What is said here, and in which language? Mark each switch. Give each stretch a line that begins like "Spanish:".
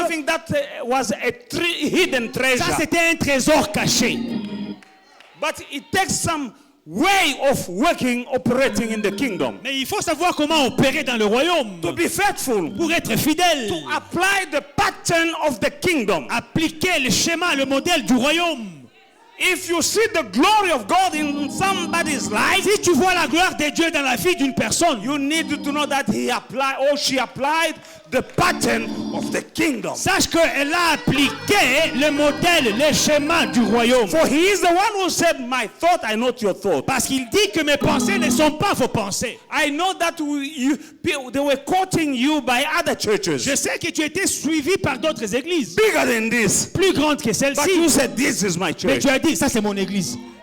English: something that was a hidden
French: Ça,
English: treasure.
French: c'était un trésor caché.
English: But it takes some way of working, operating in the kingdom.
French: Mais il faut savoir comment opérer dans le royaume
English: To be faithful,
French: pour être fidèle.
English: apply the pattern of the kingdom.
French: Appliquer le schéma, le modèle du royaume.
English: If you see the glory of God in somebody's life,
French: Si tu vois la gloire de Dieu dans la vie d'une personne,
English: you need to know that he applied or she applied the pattern of the kingdom.
French: sache qu'elle a appliqué le modèle, le schéma du royaume.
English: For he is the one who said, my thought, I know your thought.
French: Parce qu'il dit que mes pensées ne sont pas vos pensées.
English: I know that they were quoting you by other churches.
French: Je sais que tu étais suivi par d'autres églises,
English: Bigger than this.
French: plus grandes que
English: But you said, this is my
French: Mais
English: church.
French: tu as dit, ça c'est mon église.